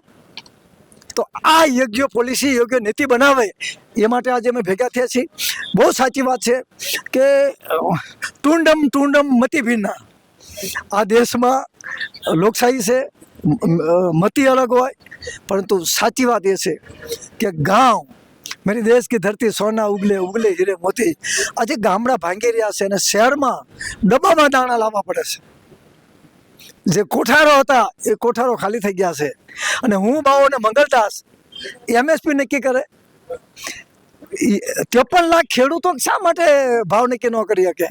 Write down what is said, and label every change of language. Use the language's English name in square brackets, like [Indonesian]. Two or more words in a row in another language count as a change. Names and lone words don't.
[Gujarati] તો આ યોગ્ય પોલિસી, યોગ્ય નીતિ બનાવે એ માટે આજે અમે ભેગા થયા છીએ. બહુ સાચી વાત છે કે [Sanskrit] टुंडम मती भिन्ना. [Gujarati] આ દેશમાં લોકશાહી છે, મતી અલગ હોય, પરંતુ સાચી વાત એ છે કે ગાંવ [Hindi] मेरी देश की धरती सोना उगले उगले हीरे मोती. [Gujarati] આજે ગામડા ભાંગી રહ્યા છે અને શહેરમાં ડબ્બામાં દાણા લાવવા પડે છે. જે કોઠારો હતા એ કોઠારો ખાલી થઈ ગયા છે. અને હું બાવો અને મંગલદાસ એમએસપી નક્કી કરે. 53 લાખ ખેડૂતો શા માટે ભાવ નક્કી ન કરી શકે?